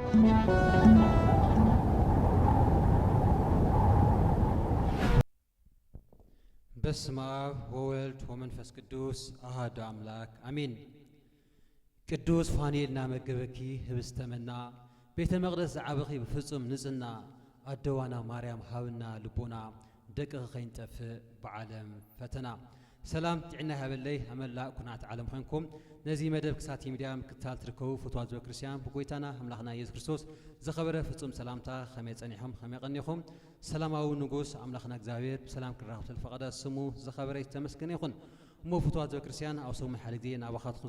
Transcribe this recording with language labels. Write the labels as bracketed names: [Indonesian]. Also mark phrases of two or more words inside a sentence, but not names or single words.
[Geez] በስመ አብ ወወልድ ወመንፈስ ቅዱስ አሐዱ አምላክ አሜን። [Tigrinya] ቅዱስ ፋኑኤልና መገበኪ ህብስተመና ቤተ መቅደስ ዘዓበኺ በፍጹም ንጽህና አደዋና ማርያም ሀብና ልቦና ደቅኸ ኸይንጠፍ በዓለም ፈተና ሰላም ጥዕና ያበለይ አመላእ ኩናት ዓለም ኾንኩም ነዚ መደብ ክሳት ሚዲያ ምክታል ትርከቡ ፍትዋት ክርስቲያን በጎይታና አምላኽና ኢየሱስ ክርስቶስ ዘኸበረ ፍጹም ሰላምታ ኸመይ ጸኒሖም ኸመይ ቀኒኹም ሰላማዊ ንጉስ አምላኽና እግዚአብሔር በሰላም ክራኸብ ተፈቀደ ስሙ ዘኸበረ ይተመስገን ይኹን እሞ ፍትዋት ክርስቲያን አውሰው መሐልግዜ ናባኻትኩም